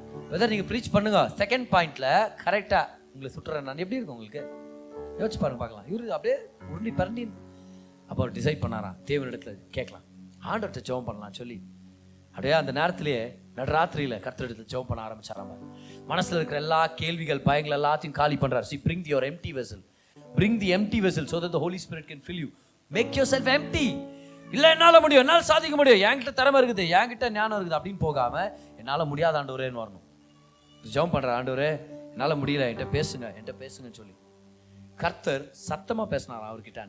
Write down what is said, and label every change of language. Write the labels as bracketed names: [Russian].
[Tamil] Weather நீங்கள் preach பண்ணுங்க, second பாயிண்ட்ல கரெக்டாக உங்களை சுட்டுறேன் நான், எப்படி இருக்கும் உங்களுக்கு? யோசிச்சு பாருங்க பார்க்கலாம். இவரு அப்படியே உருண்டி பரண்டி. அப்போ அவர் டிசைட் பண்ணாராம், தேவனிடத்துல கேட்கலாம், ஆண்டவர்கிட்ட ஜெபம் பண்ணலாம் சொல்லி அப்படியே அந்த நேரத்திலேயே நடுராத்திரியில கர்த்தரிடத்துல ஜெபம் பண்ண ஆரம்பிச்சாராம். மனசுல இருக்கிற எல்லா கேள்விகள், பயங்கள் எல்லாத்தையும் காலி பண்றாரு. [English] See, bring your empty vessel, bring the empty vessel so that the Holy Spirit can fill you. Make yourself empty. [Tamil] இல்ல என்னால முடியும், என்னால சாதிக்க முடியும், என்கிட்ட திறமை இருக்குது, என்கிட்ட ஞானம் இருக்குது அப்படின்னு போகாம, என்னால முடியாத ஆண்டவரேன்னு வரணும். ஜெபம் பண்ற, ஆண்டவரே என்னால முடியல, என்கிட்ட பேசுங்கன்னு சொல்லி கர்த்தர் சத்தமா பேசினாராம் அவர்கிட்ட.